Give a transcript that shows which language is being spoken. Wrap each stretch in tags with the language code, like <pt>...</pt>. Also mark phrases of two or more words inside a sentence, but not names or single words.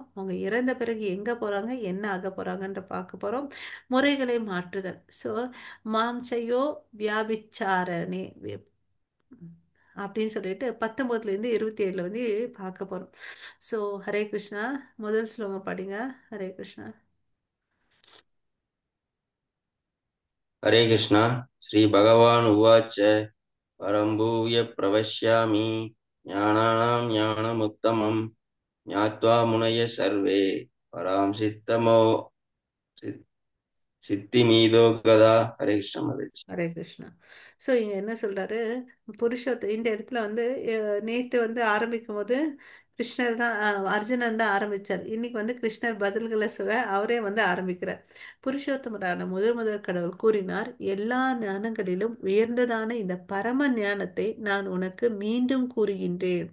<ta>அவங்க இறந்த பிறகு எங்கே போகிறாங்க, என்ன ஆக போகிறாங்கன்ற பார்க்க போகிறோம். முறைகளை மாற்றுதல். ஸோ</ta> <sa>मां च यो अव्यभिचारेण</sa> <ta>அப்படின்னு சொல்லிட்டு 19லேருந்து 27 வந்து பார்க்க போறோம். ஸோ ஹரே கிருஷ்ணா. முதல் ஸ்லோகம் படிங்க. ஹரே கிருஷ்ணா.</ta> <sa>हरे कृष्णा। श्री भगवान उवाच परं भूय प्रवक्ष्यामि ज्ञानानां ज्ञानमुत्तमं ज्ञात्वा मुनयः सर्वे परां सिद्धिमिदो गदा। हरे कृष्ण महाराज।</sa> <ta>ஹரே கிருஷ்ணா. ஸோ இங்க என்ன சொல்றாரு, புருஷோத்த இந்த இடத்துல வந்து நேத்து வந்து ஆரம்பிக்கும் போது கிருஷ்ணர் தான், அர்ஜுனன் தான் ஆரம்பிச்சார். இன்னைக்கு வந்து கிருஷ்ணர் பதில்களை சொல்ல அவரே வந்து ஆரம்பிக்கிறார். புருஷோத்தமரான முதல் முதல் கடவுள் கூறினார், எல்லா ஞானங்களிலும் உயர்ந்ததான இந்த பரம ஞானத்தை நான் உனக்கு மீண்டும் கூறுகின்றேன்.</ta>